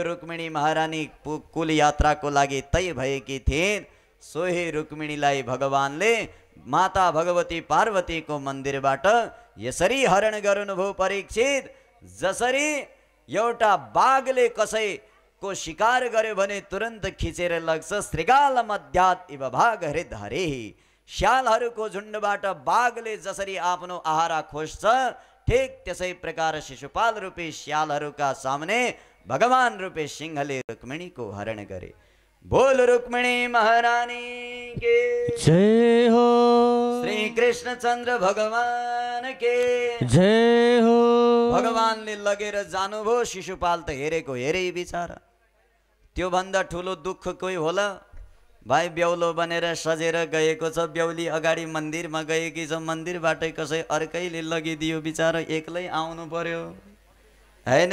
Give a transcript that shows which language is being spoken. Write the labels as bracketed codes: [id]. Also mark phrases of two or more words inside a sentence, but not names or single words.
[ne] रुक्मिणी महारानी कुल यात्राको लागि तय भएकी थिइन्। सोही रुक्मिणीलाई भगवानले माता भगवती पार्वतीको मन्दिरबाट यसरी हरण गर्नुभयो परीक्षित, जसरी एउटा बाघले कसैको शिकार गर्यो भने तुरन्त खिचेर लग्छ। [sa] श्रृगाल मध्यात् इव भाग हृद हरेहि। [ne] श्यालहरूको झुण्डबाट बाघले जसरी आफ्नो आहारा खोज्छ, ठीक त्यसै प्रकार शिशुपाल रूपी श्यालहरूका सामने भगवान रूपी सिंहले रुक्मिणीको हरण गरे। [hi] बोल रुक्मिणी महारानी के जय हो। श्री कृष्णचन्द्र भगवान के जय हो। [ne] भगवानले लगेर जानुभयो। शिशुपाल त हेरेको हेरे बिचारा। त्यो भन्दा ठुलो दुःख कोही होला? भाइ ब्याउलो बनेर सजेर गएको छ, ब्याउली अगाडि मन्दिरमा गएकी छ, मन्दिरबाटै कसै अर्कैले लगिदियो, बिचारा एक्लै आउनु पर्यो हैन?